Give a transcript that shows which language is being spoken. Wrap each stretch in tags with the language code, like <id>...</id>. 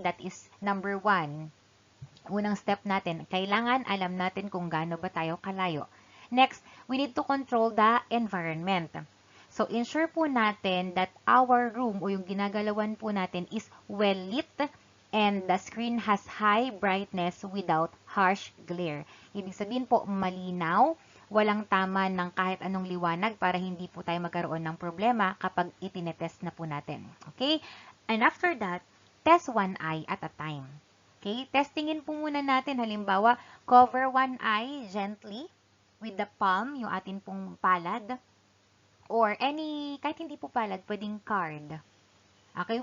<en>That is number 1.</en> <tl>Unang step natin, kailangan alam natin kung gaano ba tayo kalayo.</tl> <en>Next, we need to control the environment. So, ensure po natin that our room</en> <tl>o yung ginagalawan po natin</tl> <en>is well lit and the screen has high brightness without harsh glare.</en> <tl>Ibig sabihin po, malinaw, walang tama ng kahit anong liwanag para hindi po tayo magkaroon ng problema kapag itinetest na po natin.</tl> <en>Okay? And after that, test one eye at a time. Okay?</en> <tl>Testingin po muna natin. Halimbawa,</tl> <en>cover one eye gently with the palm,</en> <tl>yung atin pong palad. Or any, kahit hindi po palad, pwedeng card. Okay?</tl>